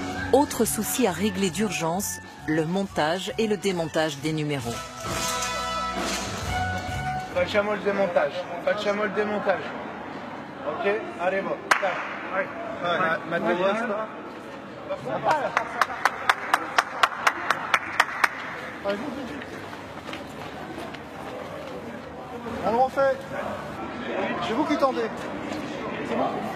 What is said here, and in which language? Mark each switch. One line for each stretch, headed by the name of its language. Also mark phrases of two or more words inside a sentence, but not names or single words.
French: Autre souci à régler d'urgence, le montage et le démontage des numéros.
Italian: Facciamo il démontage. Facciamo il démontage. Ok,
French: allez, bon.
Italian: Material.
French: On le refait. C'est vous qui tendez. C'est bon.